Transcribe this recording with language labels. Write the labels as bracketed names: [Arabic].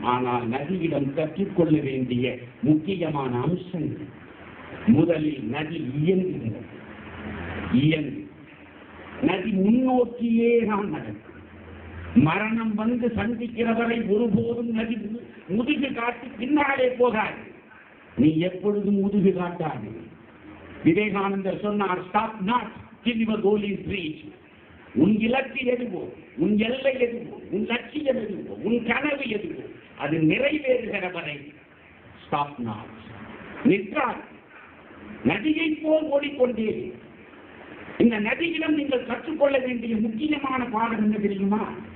[Tamil] ஆனால் நதியிடம் கற்றுக்கொள்ள வேண்டிய முக்கியமான அம்சங்கள், முதலில் நதி இயங்குகிறது. நதி முன்னோக்கியே நான் நடக்கும். மரணம் வந்து சந்திக்கிறவரை ஒருபோதும் நதி முதுகு காட்டி பின்னாலே போகாது. நீ எப்பொழுதும் முதுகு காட்டாது. விவேகானந்தர் சொன்னார், [English] Stop not till your goal is reached. [Tamil] உன் இலக்கு எதுவோ, உன் எல்லை எதுவோ, உன் லட்சியம் எதுவோ, உன் கனவு எதுவோ, அது நிறைவேறுகிற வரை [English] stop not, [Tamil] நிற்றார். நதியை போல் ஓடிக்கொண்டே. இந்த நதியிடம் நீங்கள் கற்றுக்கொள்ள வேண்டிய முக்கியமான பாடம் என்ன தெரியுமா?